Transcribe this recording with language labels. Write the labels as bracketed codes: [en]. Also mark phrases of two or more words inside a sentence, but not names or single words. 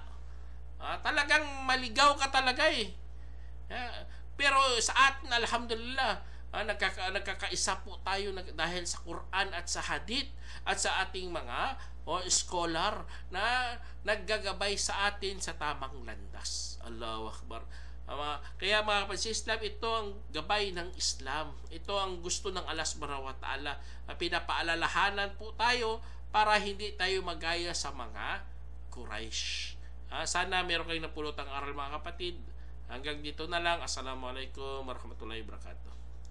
[tl] Talagang maligaw ka talaga eh. Pero sa atin, alhamdulillah, nagkakaisa po tayo dahil sa Quran at sa Hadith at sa ating mga scholar na naggagabay sa atin sa tamang landas. [ar] الله أكبر. [tl] Kaya mga kapatid sa Islam, ito ang gabay ng Islam. Ito ang gusto ng [ar] الله سبحانه وتعالى. [tl] Pinapaalalahanan po tayo para hindi tayo magaya sa mga Quraysh. Sana meron kayong napulotang aral mga kapatid. Hanggang dito na lang. [ar] السلام عليكم ورحمة الله وبركاته.